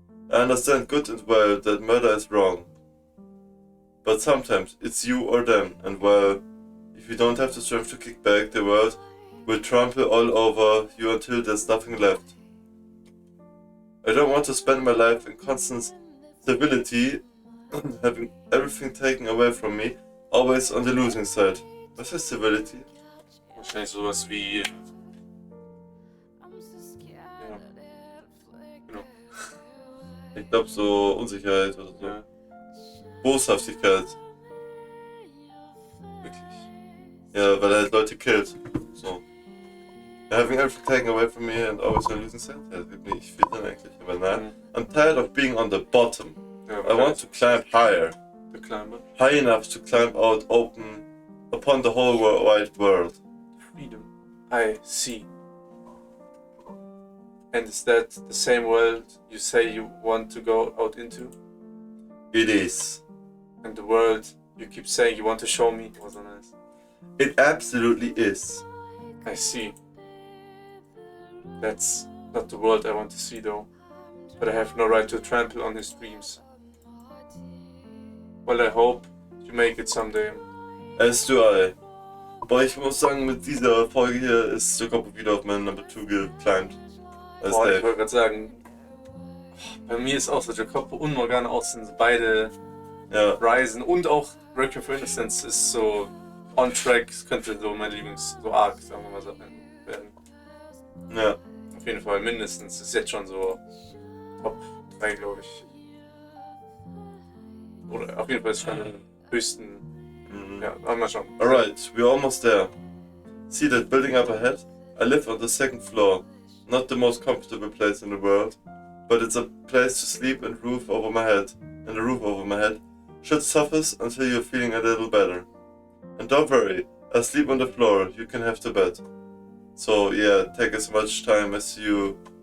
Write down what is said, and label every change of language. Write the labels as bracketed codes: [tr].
[en] I understand good and well that murder is wrong. But sometimes it's you or them, and well, if you don't have the strength to kick back, the world will trample all over you until there's nothing left. I don't want to spend my life in constant civility, having everything taken away from me, always on the losing side. [de] Was heißt Civility? Wahrscheinlich sowas wie... Ja. Genau. Ich glaube so Unsicherheit oder so. Ja. Boshaftigkeit. Wirklich. Ja, weil er halt Leute killt. So. [en] Having everything taken away from me and always on losing side. [de] Ja, das gibt mir nicht viel Sinn eigentlich. Aber nein. [en] I'm tired of being on the bottom. [de] Ja, [en] I want to climb higher. The climber. High enough to climb out open upon the whole wide world. Freedom. I see. And is that the same world you say you want to go out into? It is. And the world you keep saying you want to show me was nice. It absolutely is. I see. That's not the world I want to see though. But I have no right to trample on his dreams. Well, I hope you make it someday. As do I. [de] Boah, ich muss sagen, mit dieser Folge hier ist JACOPO wieder auf meinen Number 2 geclimbed. Als Boah, ich Dave. wollte gerade sagen, bei mir ist auch so JACOPO und Morgana auch sind beide Ja. Ryzen und auch Requiem for Innocence ist so on track. Es könnte so mein so Arc, sagen wir mal so werden. Ja. Auf jeden Fall mindestens. Ist jetzt schon so Top 3, glaube ich. Oder auf jeden Fall ist schon den höchsten. Ja, aber mal schauen. [en] Alright, we're almost there. See that building up ahead? I live on the second floor. Not the most comfortable place in the world, but it's a place to sleep and roof over my head. And a roof over my head should suffice until you're feeling a little better. And don't worry, I sleep on the floor, you can have the bed. So yeah, take as much time as you...